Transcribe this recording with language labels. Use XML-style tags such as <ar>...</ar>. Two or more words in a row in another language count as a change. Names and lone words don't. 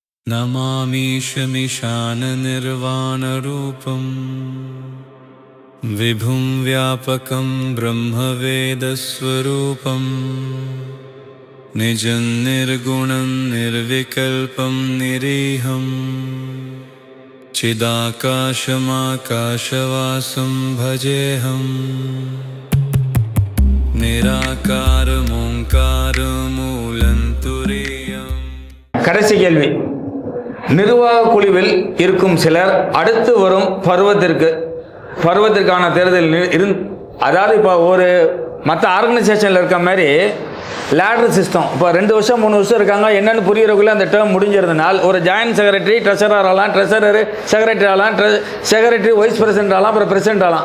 <sa>नमामीशमिशाननिर्वाणरूपं विभुं व्यापकं ब्रह्मवेदस्वरूपं निजं निर्गुणं निर्विकल्पं निरीहं चिदाकाशमाकाशवासं भजेऽहं निराकारमोङ्कारमूलन्तुरीयम्.</sa> <ta>கடைசி கேள்வி. நிர்வாக குழுவில் இருக்கும் சிலர் அடுத்து வரும் பருவத்திற்கான தேர்தல் அதாவது இப்போ ஒரு மற்ற ஆர்கனைசேஷனில் இருக்க மாதிரி</ta> <en>ladder system,</en> <ta>இப்போ 2 வருஷம் 3 வருஷம் இருக்காங்க, என்னென்னு புரியறதுக்குள்ளே அந்த டேர்ம் முடிஞ்சிருந்தனால் ஒரு</ta> <en>joint secretary treasurer</en> <ta>ஆகலாம்,</ta> <en>treasurer secretary</en> <ta>ஆகலாம்,</ta> <en>secretary vice president</en> <ta>ஆகலாம், அப்புறம் பிரசிடென்ட் ஆகலாம்.</ta>